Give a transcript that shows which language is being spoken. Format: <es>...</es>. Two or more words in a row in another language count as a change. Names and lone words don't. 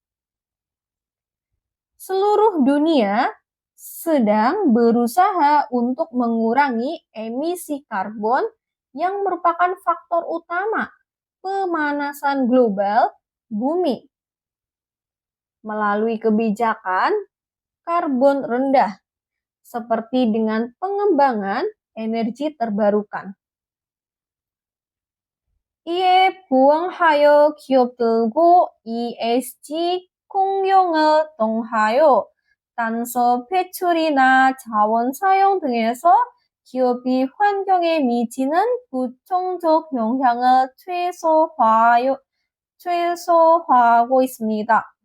<id>Seluruh dunia sedang berusaha untuk mengurangi emisi karbon yang merupakan faktor utama pemanasan global bumi melalui kebijakan karbon rendah seperti dengan pengembangan energi terbarukan.</id> <ko>이에 부응하여 기업들고 ESG 공용을 통하여 탄소 배출이나 자원 사용 등에서 기업이 환경에 미치는 부정적 영향을 최소화하고 있습니다.</ko>